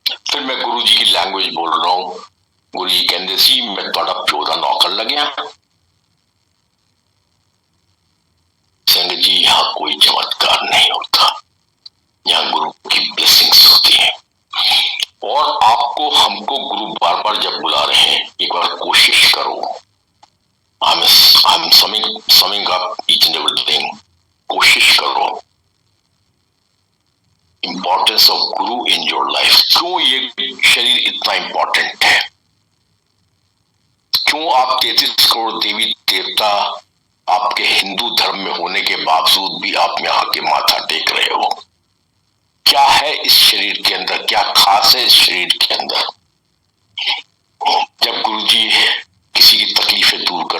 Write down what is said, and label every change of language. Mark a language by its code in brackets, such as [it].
[hi] फिर मैं गुरु जी की लैंग्वेज बोल रहा हूं, गुरु जी [pa] कहते सी मैं थोड़ा प्यो दा नौकर लग्या। [hi] संगत जी यहाँ कोई चमत्कार नहीं होता, यहाँ गुरु की ब्लेसिंग्स होती है। और आपको हमको गुरु बार बार जब बुला रहे हैं, एक बार कोशिश करो। [en] I'm summing up each and everything. [hi] कोशिश करो। [en] Importance of Guru in your life. [hi] क्यों ये शरीर इतना इम्पोर्टेंट है? क्यों आप 33 करोड़ देवी देवता आपके हिंदू धर्म में होने के बावजूद भी आप में आके माथा टेक रहे हो? क्या है इस शरीर के अंदर, क्या खास है इस शरीर के अंदर? जब गुरुजी किसी की तकलीफें दूर